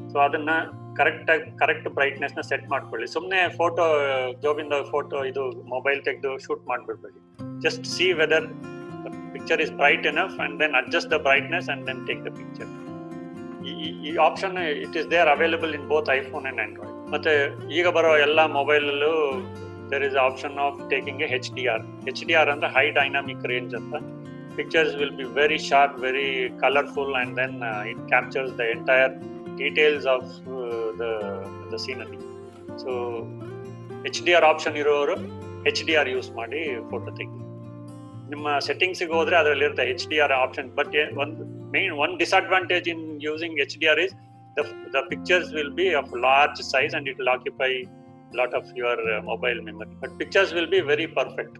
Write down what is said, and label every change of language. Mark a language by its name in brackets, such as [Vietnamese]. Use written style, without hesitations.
[Kannada] So ಅದನ್ನ correct brightness ನ set ಮಾಡ್ಕೊಳ್ಳಿ. ಸುಮ್ನೆ ಫೋಟೋ ಜೋಬಿಂದ ಫೋಟೋ ಇದು ಮೊಬೈಲ್ ತೆಗೆದು shoot ಮಾಡ್ಬಿಡ್ಬೇಡಿ. [English] Just see whether picture is bright enough and then adjust the brightness and then take the picture. ಈ option it is there available in both iPhone and Android. [Kannada] ಮತ್ತೆ ಈಗ ಬರೋ ಎಲ್ಲ mobile ಅಲ್ಲೂ [English] there is option of taking a HDR. HDR ಅಂದ್ರೆ high dynamic range ಅಂತ. Pictures will be very sharp, very colorful, and then it captures the entire details of the scenery. [Kannada] So HDR option ಇರೋರು HDR use ಮಾಡಿ photo ತೆಗಿ. ನಿಮ್ಮ settings ಗೆ ಹೋದ್ರೆ ಅದರಲ್ಲಿ ಇರುತ್ತೆ HDR option. [English] But one disadvantage in using HDR is the pictures will be of large size and it will occupy lot of your mobile memory, but pictures will be very perfect.